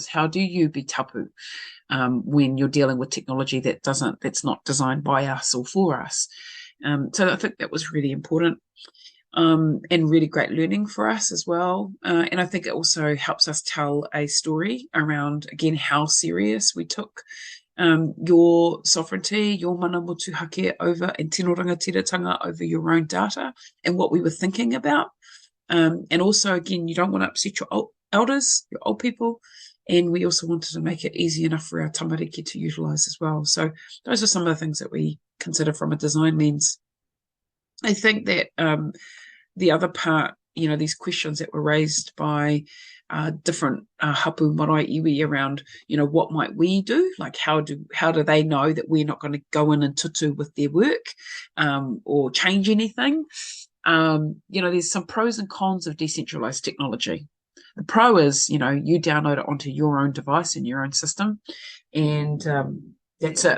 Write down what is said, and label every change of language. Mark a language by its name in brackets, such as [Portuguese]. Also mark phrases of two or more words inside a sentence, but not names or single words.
[English] How do you be tapu when you're dealing with technology that's not designed by us or for us? So I think that was really important. And really great learning for us as well. And I think it also helps us tell a story around, again, how serious we took your sovereignty, your [Māori] mana motu hake [English] over, and [Māori] tino rangatiratanga [English] over your own data, and what we were thinking about. And also, again, you don't want to upset your elders, your old people. And we also wanted to make it easy enough for our tamariki to utilise as well. So those are some of the things that we consider from a design lens. I think that the other part, you know, these questions that were raised by different [Māori] hapu marae iwi [English] around, you know, what might we do? Like, how do they know that we're not going to go in and tutu with their work or change anything? You know, there's some pros and cons of decentralized technology. The pro is, you know, you download it onto your own device in your own system, and that's it.